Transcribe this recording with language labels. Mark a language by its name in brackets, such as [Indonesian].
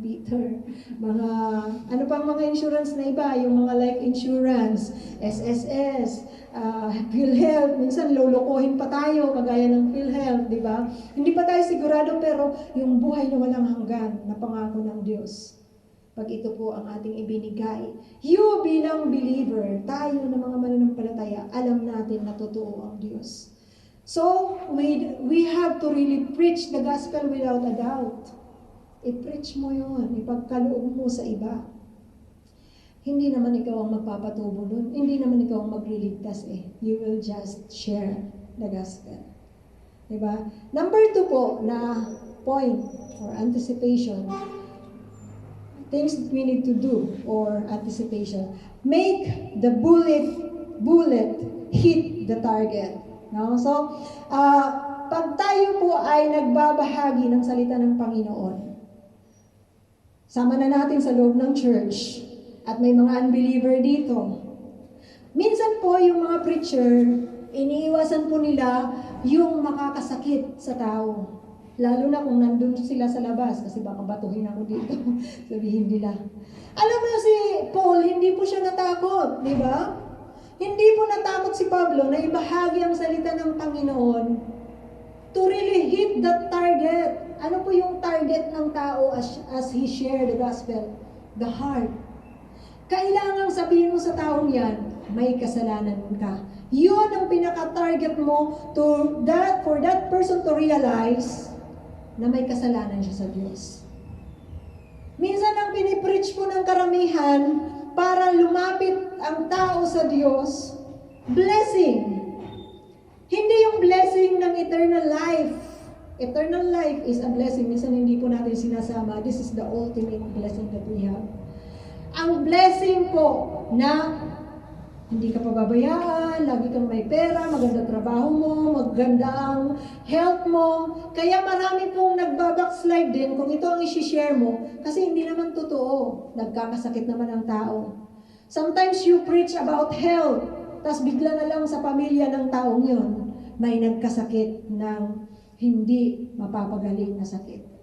[Filipino] Peter, mga ano pang mga insurance na iba, yung mga life insurance, SSS, PhilHealth, minsan lolokohin pa tayo kagaya ng PhilHealth, di ba? Hindi pa tayo sigurado, pero yung buhay na walang hanggan na pangako ng Diyos, pag ito po ang ating ibinigay, you bilang believer, tayo na mga mananampalataya, alam natin na totoo ang Diyos. [English] So, we have to really preach the gospel without a doubt. [Filipino] I-preach mo yun, ipagkaloob mo sa iba. Hindi naman ikaw ang magpapatubo nun, hindi naman ikaw ang magliligtas eh. [English] You will just share the gospel. [Filipino] Diba? [English] Number 2 [Filipino] po na [English] point for anticipation, things that we need to do or anticipation. Make the bullet hit the target. No? [Filipino] So, pag tayo po ay nagbabahagi ng salita ng Panginoon, sama na natin sa loob ng church at may mga unbeliever dito. Minsan po yung mga preacher, iniiwasan po nila yung makakasakit sa tao. Lalo na kung nandun sila sa labas, kasi baka batuhin ako dito, sabihin nila. Alam mo si Paul, hindi po siya natakot, di ba? Hindi po natakot si Pablo na ibahagi ang salita ng Panginoon [English] to really hit that target. [Filipino] Ano po yung target ng tao [English] as he shared the gospel? The heart. [Filipino] Kailangan sabihin mo sa taong yan, may kasalanan ka. Yun ang pinaka-target mo [English] for that person to realize [Filipino] na may kasalanan siya sa Diyos. Minsan ang pinipreach po ng karamihan para lumapit ang tao sa Diyos, blessing. Hindi yung blessing ng eternal life. [English] Eternal life is a blessing. [Filipino] Minsan hindi po natin sinasama. [English] This is the ultimate blessing that we have. [Filipino] Ang blessing po na hindi ka pababayaan, lagi kang may pera, maganda trabaho mo, maganda ang health mo. Kaya marami pong nagbabackslide din kung ito ang isi-share mo kasi hindi naman totoo. Nagkakasakit naman ang tao. [English] Sometimes you preach about health, [Filipino] tas bigla na lang sa pamilya ng taong yun, may nagkasakit ng hindi mapapagaling na sakit.